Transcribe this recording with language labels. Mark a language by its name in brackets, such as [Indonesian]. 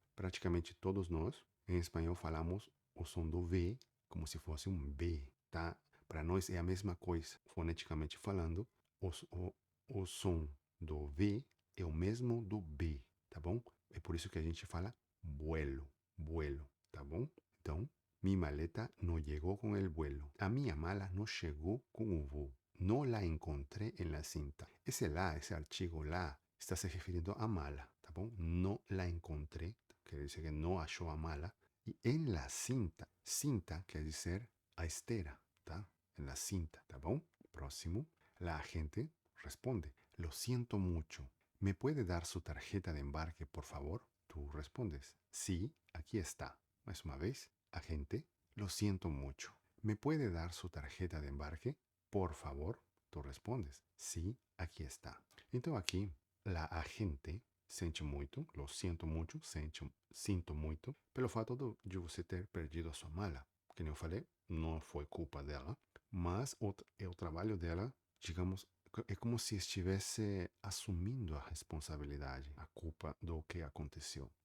[Portuguese] Praticamente todos nós, em espanhol, falamos o som do V como se fosse um B, tá? Para nós é a mesma coisa, foneticamente falando, o som do V é o mesmo do B, tá bom? É por isso que a gente fala vuelo, vuelo, tá bom? [Spanish] Então, mi maleta no llegó con el vuelo. [Portuguese] A minha mala não chegou com o voo. [Spanish] No la encontré en la cinta. [Portuguese] Esse lá, esse artigo lá, está se referindo à mala, tá bom? [Spanish] No la encontré, [Portuguese] quer dizer que não achou a mala. E [Spanish] en la cinta, [Portuguese] cinta quer dizer a esteira, tá? [Spanish] En la cinta, [Portuguese] tá bom? Próximo. [Spanish] La agente responde, lo siento mucho. ¿Me puede dar su tarjeta de embarque, por favor? Tú respondes, sí, aquí está. Más una vez, agente, lo siento mucho. ¿Me puede dar su tarjeta de embarque, por favor? Tú respondes, sí, aquí está. [Portuguese] Então aqui, la agente sente muito, lo sinto muito, sinto muito, pelo fato de você ter perdido a sua mala. Que nem eu falei, não foi culpa dela, mas é o trabalho dela, digamos, é como se estivesse assumindo a responsabilidade, a culpa do que aconteceu.